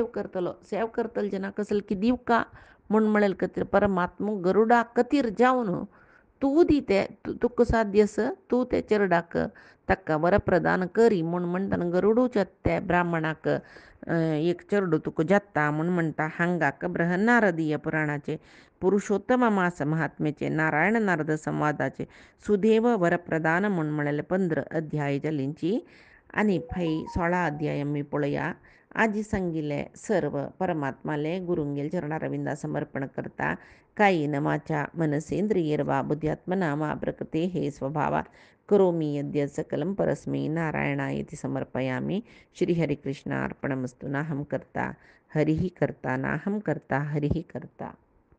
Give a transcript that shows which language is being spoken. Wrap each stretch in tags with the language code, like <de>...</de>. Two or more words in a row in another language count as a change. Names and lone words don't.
<kok>करतलो जेन्ना कसले की दिवका म्हूण म्हळेल खातीर परमात्मो गरुडा खातीर जावन तूं दी तें तुका साध्य आसा तूं त्या चेडवाक ताका वरप्रदान करी म्हूण म्हणटाना गरुडूच्या त्या ब्राह्मणाक एक चेडूं तुका जाता म्हूण म्हणटा हांगाक बृहन्नारदीय पुराणाचे पुरुषोत्तम मास महात्म्याचे नारायण नारद संवादाचे सुदेव वरप्रदान म्हूण म्हळेले 15 अध्याय जालींची आनी फै 16 अध्याय आमी पळोवया आजी सांगिल्ले सर्व परमात्माले गुरुंगेल चरणारविंदा समर्पण करता</kok> <sa>कायेन वाचा मनसेंद्रियर्वा बुद्ध्यात्मना वा प्रकृते हे स्वभावा करोमि यद्य सकलं परस्मै नारायणायति समर्पयामि श्रीहरिकृष्णार्पणमस्तु नाहं कर्ता हरिः कर्ता नाहं कर्ता हरिः कर्ता।</sa>